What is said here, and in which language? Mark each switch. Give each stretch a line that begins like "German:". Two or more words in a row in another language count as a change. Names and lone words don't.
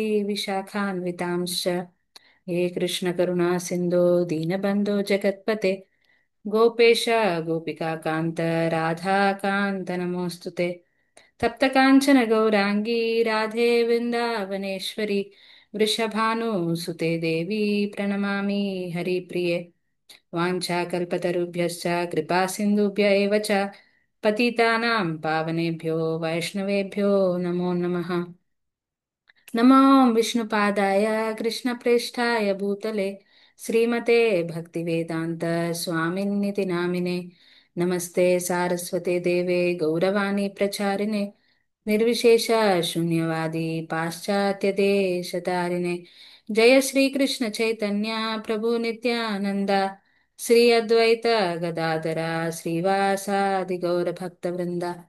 Sanskrit: విశాఖాన్వితాంశ్చ హే కృష్ణ కరుణా సింధో దీనబంధో జగత్పతే గోపేశ గోపికా కాంత రాధా కాంత నమోస్తుతే తప్త కాంచన గౌరాంగీ రాధే వృందావనేశ్వరి వృషభానుసుతే దేవి ప్రణమామి హరిప్రియే వాంఛాకల్పతరుభ్యశ్చ కృపా సింధుభ్య एव च పతితానాం పావనేభ్యో వైష్ణవేభ్యో నమో నమః. నమో విష్ణుపాదాయ కృష్ణప్రేష్ఠాయ భూతలే శ్రీమతే భక్తివేదాంత స్వామిన్నితి నామినే నమస్తే సారస్వతే దేవే గౌరవాణి ప్రచారిణే నిర్విశేష శూన్యవాది పాశ్చాత్య దేశతారిణే జయ శ్రీకృష్ణ చైతన్య ప్రభు నిత్యానంద శ్రీ అద్వైత గదాధర శ్రీవాసాది గౌర భక్త వృంద